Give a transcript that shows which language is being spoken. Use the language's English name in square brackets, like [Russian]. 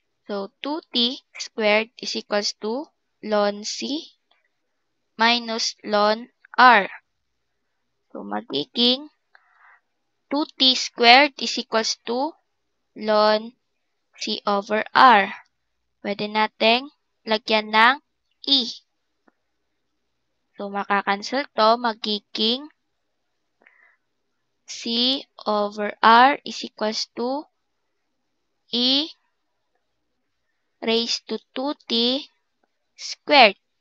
[English] So, 2t squared is equals to ln c minus ln r. So, [Filipino] magiging [English] 2t squared is equals to ln c over r. [Filipino] Pwede nating lagyan ng e. [English] So, [Filipino] makakancel to, magiging [English] c over r is equals to e raised to 2t squared.